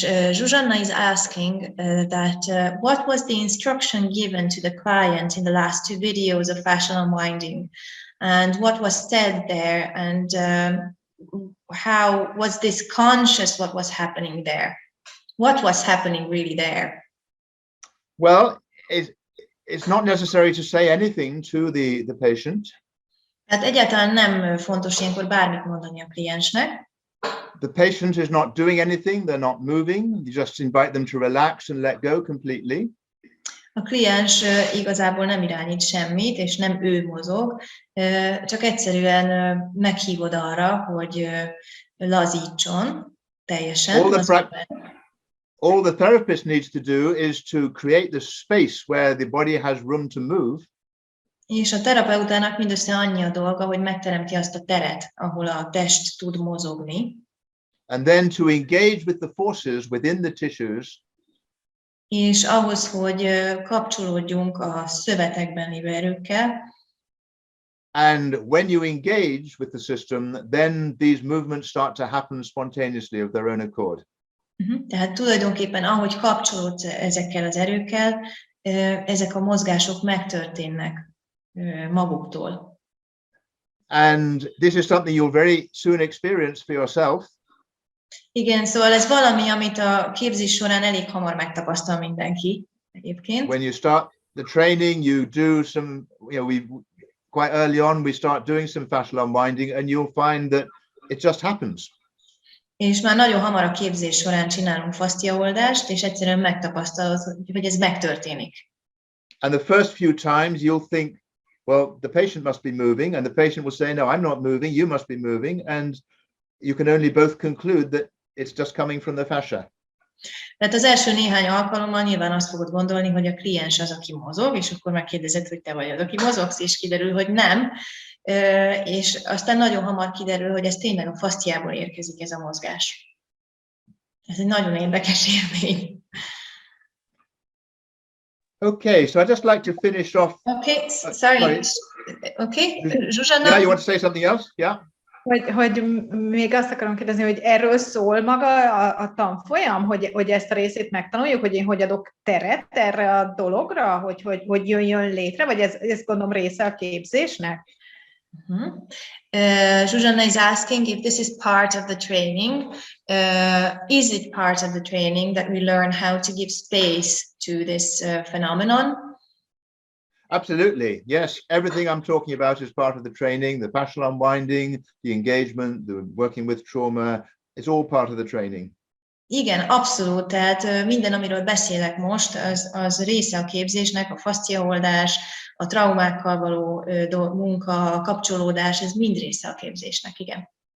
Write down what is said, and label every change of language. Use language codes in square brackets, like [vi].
[en] Zsuzsanna is asking that what was the instruction given to the client in the last 2 videos of fascial unwinding, and what was said there, and how was this conscious what was happening there? What was happening really there? Well, it's not necessary to say anything to the patient. [hu] Tehát egyáltalán nem fontos ilyenkor bármit mondani a kliensnek. [en] The patient is not doing anything, they're not moving. You just invite them to relax and let go completely. [hu] A kliens igazából nem irányít semmit, és nem ő mozog, csak egyszerűen meghívod arra, hogy lazítson teljesen. [en] All the therapist needs to do is to create the space where the body has room to move. [hu] És a terapeutának mindössze annyi a dolga, hogy megteremti azt a teret, ahol a test tud mozogni. [en] And then to engage with the forces within the tissues. [hu] És ahhoz, hogy kapcsolódjunk a szövetekben lévő erőkkel. [en] And when you engage with the system, then these movements start to happen spontaneously of their own accord. [hu] Tehát tulajdonképpen ahogy kapcsolódsz ezekkel az erőkkel, ezek a mozgások megtörténnek maguktól. [en] And this is something you'll very soon experience for yourself. [hu] Igen, szóval ez valami, amit a képzés során elég hamar megtapasztal mindenki egyébként. [en] When you start the training, you do some, quite early on we start doing some fascial unwinding, and you'll find that it just happens. [hu] És már nagyon hamar a képzés során csinálunk fasciaoldást, és egyszerűen megtapasztalod, hogy ez megtörténik. [en] And the first few times you'll think, well, the patient must be moving, and the patient will say, no, I'm not moving, you must be moving, and you can only both conclude that it's just coming from the fascia. [hu] Tehát az első néhány alkalommal nyilván azt fogod gondolni, hogy a kliens az, aki mozog, és akkor megkérdezed, hogy te vagy az, aki mozogsz, és kiderül, hogy nem. És aztán nagyon hamar kiderül, hogy ez tényleg a fasciából érkezik ez a mozgás. Ez egy nagyon érdekes élmény. [en] Okay, so I'd just like to finish off. Okay, sorry. Okay, Zsuzsanna. Yeah, you want to say something else? Yeah. [hu] Hogy még azt akarom kérdezni, hogy erről szól maga a tanfolyam, hogy ezt a részét megtanuljuk, hogy én hogy adok teret erre a dologra, hogy jöjjön létre, vagy ez gondolom része a képzésnek? [en] Zsuzsanna is asking if this is part of the training. Is it part of the training that we learn how to give space to this phenomenon? Absolutely, yes. Everything I'm talking about is part of the training, the fascial unwinding, the engagement, the working with trauma, it's all part of the training. [hu] Igen, abszolút. Tehát minden, amiről beszélek most, az része a képzésnek, a fasciaoldás, a traumákkal való munka, a kapcsolódás, ez mind része a képzésnek, igen.